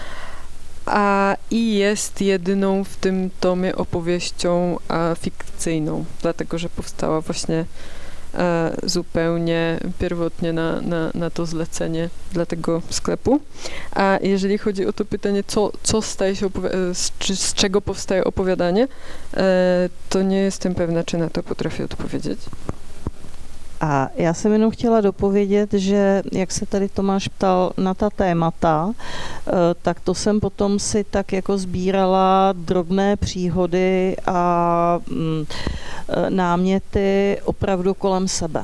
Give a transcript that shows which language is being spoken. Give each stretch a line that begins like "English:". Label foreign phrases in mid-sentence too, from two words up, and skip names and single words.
Polish: I jest jedyną w tym tomie opowieścią fikcyjną, dlatego że powstała właśnie zupełnie pierwotnie na to zlecenie dla tego sklepu. A jeżeli chodzi o to pytanie, co staje się z czego powstaje opowiadanie, to nie jestem pewna, czy na to potrafię odpowiedzieć.
Czech: A já jsem jenom chtěla dopovědět, že jak se tady Tomáš ptal na ta témata, tak to jsem potom si tak jako sbírala drobné příhody a náměty opravdu kolem sebe.